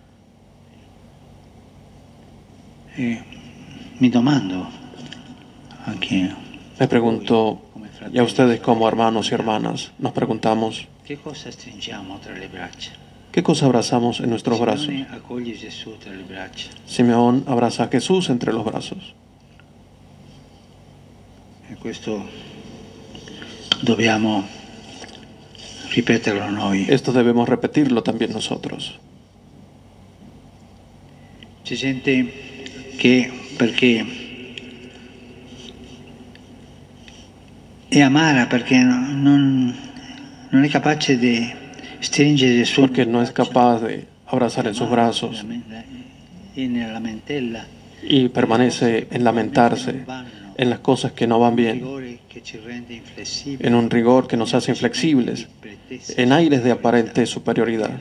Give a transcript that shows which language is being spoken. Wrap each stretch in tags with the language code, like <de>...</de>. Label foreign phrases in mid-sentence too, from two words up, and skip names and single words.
<es>Me pregunto, y a ustedes como hermanos y hermanas, nos preguntamos, ¿qué cosa abrazamos en nuestros brazos? Simeón abraza a Jesús entre los brazos. Esto debemos repetirlo también nosotros.</es> <it>C'è gente che perché è amara, perché non è capace di stringere il suo</it> <es>porque no es capaz de abrazar en sus brazos y permanece en lamentarse en las cosas que no van bien, en un rigor que nos hace inflexibles, en aires de aparente superioridad.</es>